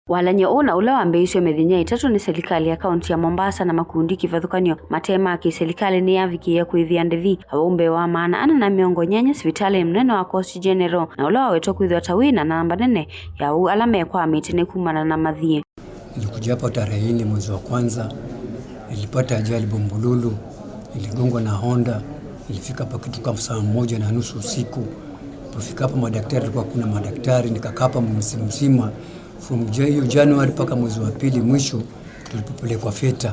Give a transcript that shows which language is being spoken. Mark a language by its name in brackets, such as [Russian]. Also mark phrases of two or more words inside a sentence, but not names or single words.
[Kamba] Walanya una ula wambeisho medhinya itatu ni serikali ya kaunti ya Mombasa na makundi kivathukanio matema ki serikali ni yavikia kuithia ndevi aumbe wa maana ana na miongo nyanya hospitali mnene wa Coast General na ula waweto kuithwa tawina na namba nene ya alame kwa mitine kumana na mathie. [Swahili] Nilikuja hapa tarehe 4 mwezi wa kwanza, nilipata ajali Bombolulu, niligongwa na Honda, nilifika hapa kitu kama saa 1:30 usiku. Nilipofika hapa madaktari walikuwa kuna madaktari, nikakaa hapa mzima from January mpaka mwezi wa pili mwisho tulipopelekwa Feta.